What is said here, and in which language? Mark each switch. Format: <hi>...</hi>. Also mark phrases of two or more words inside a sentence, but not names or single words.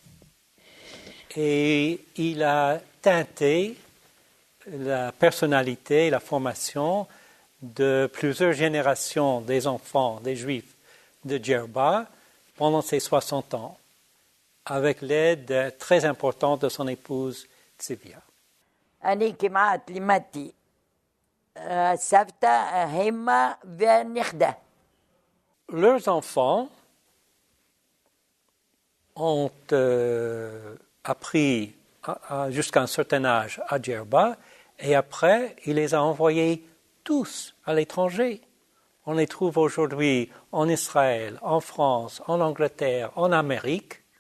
<fr>Et il a teinté la personnalité, la formation de plusieurs générations des enfants, des Juifs de Djerba pendant ses 60 ans, avec l'aide très importante de son épouse Tzivia.</fr> <he>אני כמעט לימדתי סבתא, האמא והנכדה.</he> <fr>Leurs enfants ont appris jusqu'à un certain âge à Djerba et après, il les a envoyés tous à l'étranger. On les trouve aujourd'hui en Israël, en France, en Angleterre, en Amérique.</fr>